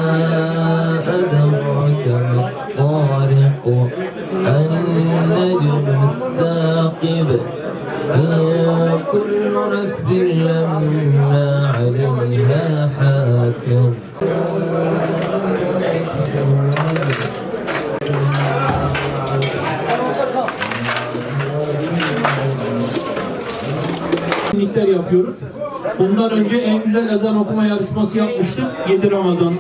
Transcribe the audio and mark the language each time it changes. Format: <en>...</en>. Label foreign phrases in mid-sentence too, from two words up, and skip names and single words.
<ar>أدراك ما الطارق النجم الثاقب إن كل نفس لما عليها حافظ.</ar> <tr>Etkinlikler yapıyoruz. Bundan önce en güzel ezan okuma yarışması yapmıştık 7 Ramazan'da.</tr>